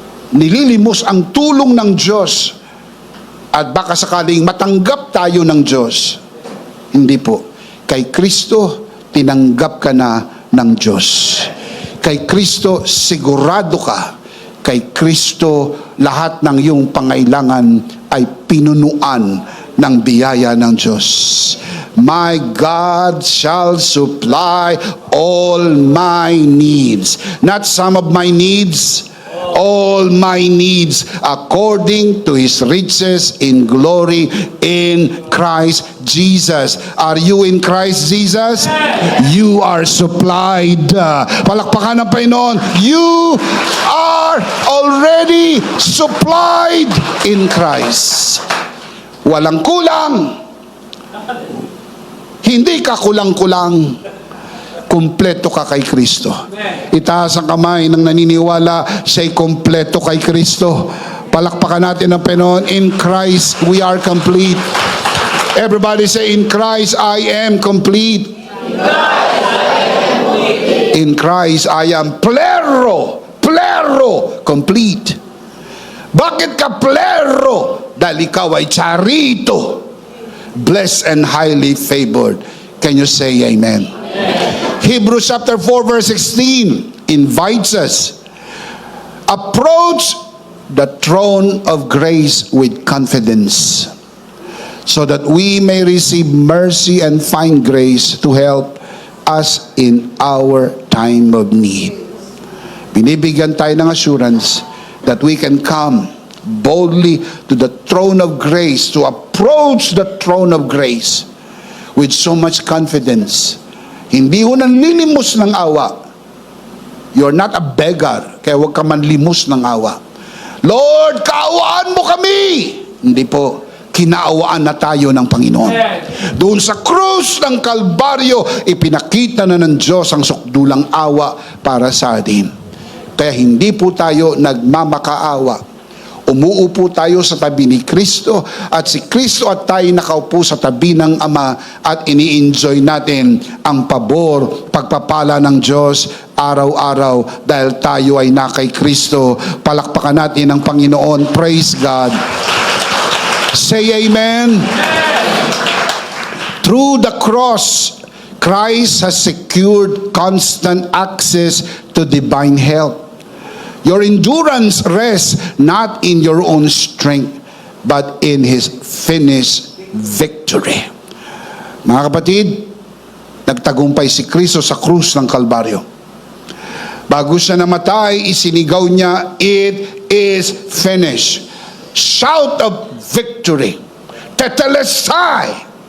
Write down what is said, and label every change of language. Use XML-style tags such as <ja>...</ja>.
<tl>Nililimos ang tulong ng Diyos at baka sakaling matanggap tayo ng Diyos. Hindi po. Kay Kristo, tinanggap ka na ng Diyos. Kay Kristo, sigurado ka. Kay Kristo, lahat ng iyong pangailangan ay pinunuan ng biyaya ng Diyos.</tl> <en>My God shall supply all my needs. Not some of my needs, all my needs according to His riches in glory in Christ Jesus. Are you in Christ Jesus? You are supplied.</en> <tl>Palakpakan ng Panginoon.</tl> <en>You are already supplied in Christ.</en> <tl>Walang kulang. Hindi ka kulang-kulang. Kumpleto ka kay Kristo. Itaas ang kamay ng naniniwala siya'y kumpleto kay Kristo. Palakpakan natin ang Panginoon.</tl> <en>In Christ, we are complete. Everybody say, in Christ, I am complete. In Christ, I am plero, complete.</en> <tl>Bakit ka plero? Dahil ikaw ay charito,</tl> <en>blessed and highly favored. Can you say amen? Hebrews chapter 4 verse 16 invites us, approach the throne of grace with confidence, so that we may receive mercy and find grace to help us in our time of need.</en> <tl>Binibigyan tayo ng</tl> <en>assurance that we can come boldly to the throne of grace, to approach the throne of grace with so much confidence.</en> <tl>Hindi ho nanlilimos ng awa.</tl> <en>You're not a beggar,</en> <tl>kaya huwag ka manlimos ng awa. Lord, kaawaan mo kami! Hindi po, kinaawaan na tayo ng Panginoon. Doon sa krus ng Kalbaryo, ipinakita na ng Diyos ang sukdulang awa para sa atin. Kaya hindi po tayo nagmamakaawa. Umuupo tayo sa tabi ni Kristo, at si Kristo at tayo nakaupo sa tabi ng Ama, at ini-enjoy natin ang pabor, pagpapala ng Diyos araw-araw dahil tayo ay na kay Kristo. Palakpakan natin ang Panginoon.</tl> <en>Praise God. Say amen. Through the cross, Christ has secured constant access to divine help. Your endurance rests not in your own strength, but in His finished victory.</en> <tl>Mga kapatid, nagtagumpay si Kristo sa krus ng Kalbaryo. Bago siya namatay, isinigaw niya,</tl> <en>it is finished. Shout of victory. Tetelestai.</en>